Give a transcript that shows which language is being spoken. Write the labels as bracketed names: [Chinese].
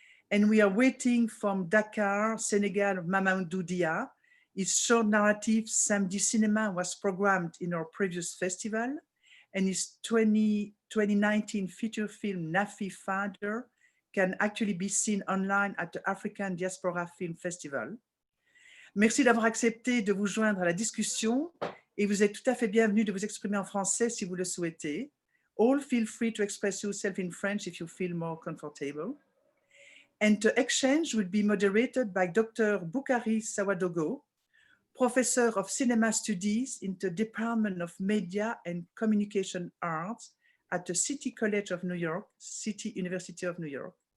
[English] And we are waiting from Dakar, Senegal, Mamadou Dia. His short narrative Samedi Cinema was programmed in our previous festival, and his 2019 feature film Nafi Father can actually be seen online at the African Diaspora Film Festival. [French] Merci d'avoir accepté de vous joindre à la discussion et vous êtes tout à fait bienvenue de vous exprimer en français si vous le souhaitez. [English] All feel free to express yourself in French if you feel more comfortable. And the exchange will be moderated by Dr. Boukari Sawadogo, Professor of Cinema Studies in the Department of Media and Communication Arts at the City College of New York, City University of New York.